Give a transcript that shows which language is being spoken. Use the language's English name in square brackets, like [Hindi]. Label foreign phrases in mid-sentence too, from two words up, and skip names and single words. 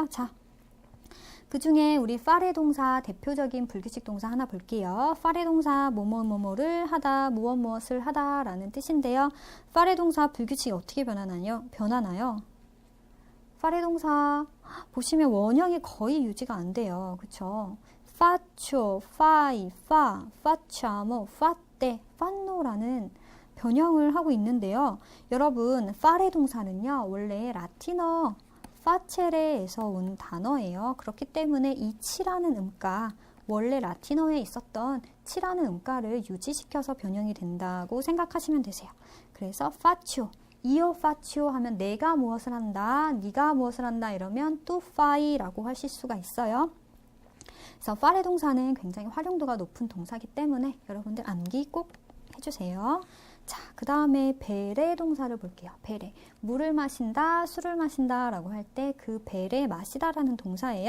[Korean] 자, 그 중에 우리 파레 동사 대표적인 불규칙 동사 하나 볼게요. 파레 동사 뭐뭐뭐뭐를 하다, 무엇무엇을 하다 라는 뜻인데요. 파레 동사 불규칙이 어떻게 변하나요? 파레 동사 보시면 원형이 거의 유지가 안 돼요. 그쵸? [Italian] faccio, fai, fa, facciamo, fate, fanno라는 변형을 하고 있는데요. [Korean] 여러분, 파레 동사는요, 원래 라틴어 파체레에서 온 단어예요. 그렇기 때문에 이 치라는 음가, 원래 라틴어에 있었던 fac이라는 음가를 유지시켜서 변형이 된다고 생각하시면 되세요. 그래서 [Italian] faccio, io faccio [Korean] 하면 내가 무엇을 한다, 네가 무엇을 한다 이러면 [Italian] tu fai [Korean] 라고 하실 수가 있어요. 그래서 fare 동사는 굉장히 활용도가 높은 동사이기 때문에 여러분들 암기 꼭 해주세요. 자, 그 다음에 베레 동사를 볼게요. 베레. 물을 마신다, 술을 마신다 라고 할 때 그 베레 마시다 라는 동사예요.